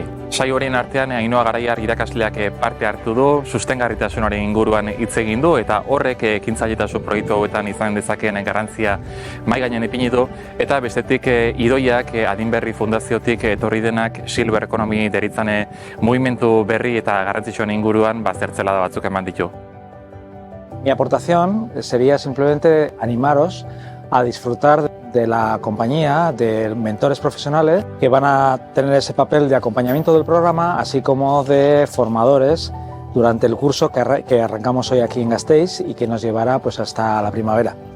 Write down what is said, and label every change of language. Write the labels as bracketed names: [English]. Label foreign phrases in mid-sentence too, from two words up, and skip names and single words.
[Basque] Saio horien artean Ainhoa Garaiar irakasleak parte hartu du, sustengarritasunaren inguruan hitz egin du eta horrek ekintzailetasun proiektu hauetan izan dezakeen garrantzia mahai gainean ipini du eta bestetik Idoiak Adinberri Fundaziotik etorri denak Silver Economy deritzan mugimendu berri eta garrantzitsuaren inguruan zertzelada batzuk eman ditu. [Spanish] Mi aportación sería simplemente animaros a disfrutar de la compañía de mentores profesionales que van a tener ese papel de acompañamiento del programa, así como de formadores durante el curso que arrancamos hoy aquí en Gasteiz y que nos llevará pues hasta la primavera.